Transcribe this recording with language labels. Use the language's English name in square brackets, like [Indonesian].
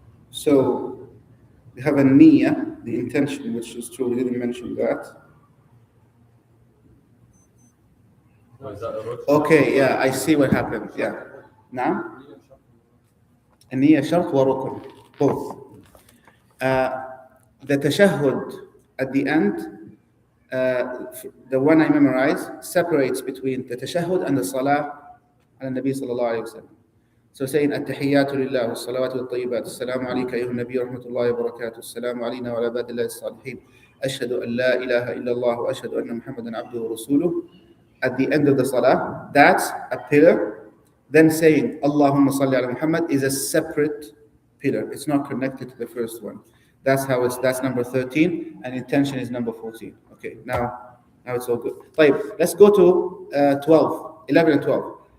[English] So we have a niyyah, the intention, which is true. We didn't mention that. is that a rukn? Okay, yeah, I see what happened. Yeah. [Arabic] Now, النية شرط وركن, both. [English] The tashahhud at the end, the one I memorized, separates between the tashahhud and the salah [Arabic] على النبي صلى الله عليه وسلم. So saying التحيات لله والصلوات والطيبات السلام عليك أيها النبي ورحمة الله وبركاته السلام علينا وعلى عباد الله الصالحين أشهد أن لا إله إلا الله وأشهد أن محمدا عبده ورسوله. [English] At the end of the salah, that's a pillar. Then saying Allahumma salli ala Muhammad is a separate pillar. It's not connected to the first one. That's number 13, and intention is number 14. Okay, now it's all good. طيب, let's go to 11 and 12.